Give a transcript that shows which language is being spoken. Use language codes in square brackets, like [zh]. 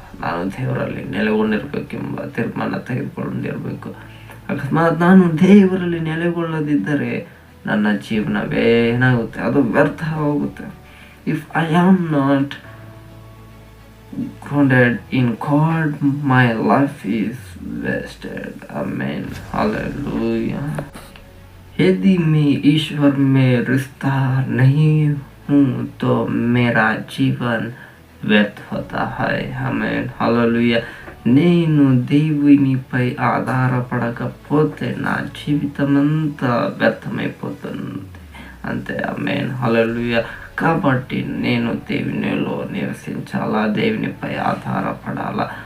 [kn] ನಾನು ದೇವರಲ್ಲಿ ನೆಲೆಗೊಂಡಿರ್ಬೇಕೆಂಬ ತೀರ್ಮಾನ ತೆಗೆದುಕೊಂಡಿರಬೇಕು. ಅಕಸ್ಮಾತ್ ನಾನು ದೇವರಲ್ಲಿ ನೆಲೆಗೊಳ್ಳದಿದ್ದರೆ ನನ್ನ ಜೀವನವೇ ಏನಾಗುತ್ತೆ, ಅದು ವ್ಯರ್ಥ ಹೋಗುತ್ತೆ. [en] If I am not grounded in God, my life is wasted. Amen. Hallelujah. [hi] यदि मैं ईश्वर में रिश्ता नहीं हूँ तो मेरा जीवन व्यर्थ होता है. [en] Amen. Hallelujah. [te] నేను దేవునిపై ఆధారపడకపోతే నా జీవితమంతా వ్యర్థమైపోతుంది అంతే. ఆమేన్, హల్లెలూయా. కాబట్టి నేను దేవునిలో నివసించాలా, దేవునిపై ఆధారపడాలా.